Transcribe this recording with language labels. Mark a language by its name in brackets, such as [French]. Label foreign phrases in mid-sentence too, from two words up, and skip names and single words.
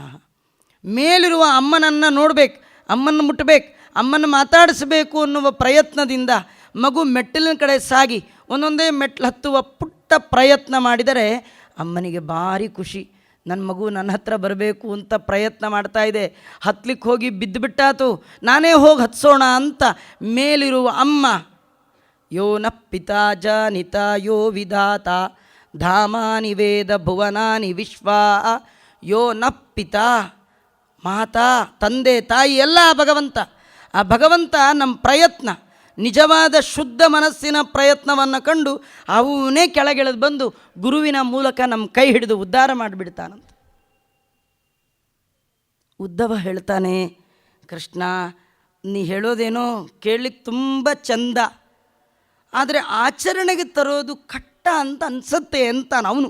[Kannada] ಮೇಲಿರುವ ಅಮ್ಮನನ್ನು ನೋಡಬೇಕು, ಅಮ್ಮನ ಮುಟ್ಟಬೇಕು, ಅಮ್ಮನ ಮಾತಾಡಿಸಬೇಕು ಅನ್ನುವ ಪ್ರಯತ್ನದಿಂದ ಮಗು ಮೆಟ್ಟಿಲಿನ ಕಡೆ ಸಾಗಿ ಒಂದೊಂದೇ ಮೆಟ್ಲು ಹತ್ತುವ ಪುಟ್ಟ ಪ್ರಯತ್ನ ಮಾಡಿದರೆ ಅಮ್ಮನಿಗೆ ಭಾರಿ ಖುಷಿ. ನನ್ನ ಮಗು ನನ್ನ ಹತ್ರ ಬರಬೇಕು ಅಂತ ಪ್ರಯತ್ನ ಮಾಡ್ತಾ ಇದೆ, ಹತ್ಲಿಕ್ಕೆ ಹೋಗಿ ಬಿದ್ದುಬಿಟ್ಟಾತು, ನಾನೇ ಹೋಗಿ ಹತ್ಸೋಣ ಅಂತ ಮೇಲಿರುವ ಅಮ್ಮ [Sanskrit] ಯೋ ನ ಪಿತಾ ಜಾನಿತ ಯೋ ವಿಧಾತ ಧಾಮಾನಿ ವೇದ ಭುವನಾನಿ ವಿಶ್ವಾ ಯೋ ನ ಪಿತಾ, [Kannada] ಮಾತಾ ತಂದೆ ತಾಯಿ ಎಲ್ಲ ಭಗವಂತ. ಆ ಭಗವಂತ ನಮ್ಮ ಪ್ರಯತ್ನ, ನಿಜವಾದ ಶುದ್ಧ ಮನಸ್ಸಿನ ಪ್ರಯತ್ನವನ್ನು ಕಂಡು ಅವನೇ ಕೆಳಗಿಳಿದು ಬಂದು ಗುರುವಿನ ಮೂಲಕ ನಮ್ಮ ಕೈ ಹಿಡಿದು ಉದ್ಧಾರ ಮಾಡಿಬಿಡ್ತಾನಂತ. ಉದ್ಧವ ಹೇಳ್ತಾನೆ, ಕೃಷ್ಣ ನೀ ಹೇಳೋದೇನೋ ಕೇಳಲಿಕ್ಕೆ ತುಂಬ ಚಂದ, ಆದರೆ ಆಚರಣೆಗೆ ತರೋದು ಕಷ್ಟ ಅಂತ ಅನಿಸುತ್ತೆ ಅಂತಾನೆ ಅವನು.